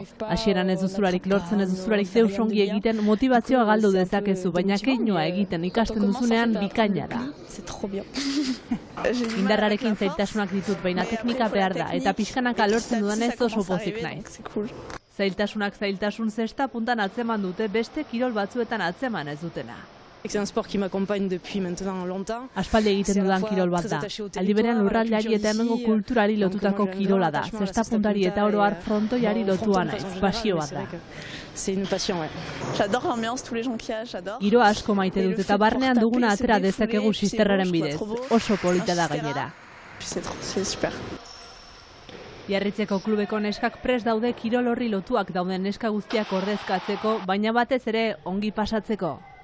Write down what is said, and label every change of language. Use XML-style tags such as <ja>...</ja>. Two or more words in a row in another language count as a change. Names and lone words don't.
<eu>Hasieran ez duzularik lortzen, ez duzularik deus ongi egiten, motivazioa galdu dezakezu, baina keinua egiten ikasten duzunean bikaina da. Indarrarekin zailtasunak ditut, baina teknika behar da, eta pixkanaka lortzen dudanez oso pozik naiz. Zailtasunak zailtasun zesta puntan atzeman dute beste kirol batzuetan atzeman ez dutena.</eu> <fr>C'est un sport qui m'accompagne depuis maintenant longtemps.</fr> <eu>Aspaldi egiten dudan kirol bat da. Aldi berean lurraldeari eta hemengo kulturari lotutako kirola da. Zesta puntari eta oro har frontoiari lotua naiz. Pasio bat da.</eu> <fr>C'est une passion, ouais. J'adore l'ambiance, tous les gens qu'il y a, j'adore.</fr> <eu>Giroa asko maite dut eta barnean duguna atera dezakegu sisterraren bidez. Oso polita da gainera.</eu> <fr>C'est super.</fr> <eu>Biarritzeko klubeko neskak prest daude kirol horri lotuak dauden neska guztiak ordezkatzeko, baina batez ere ongi pasatzeko.</eu>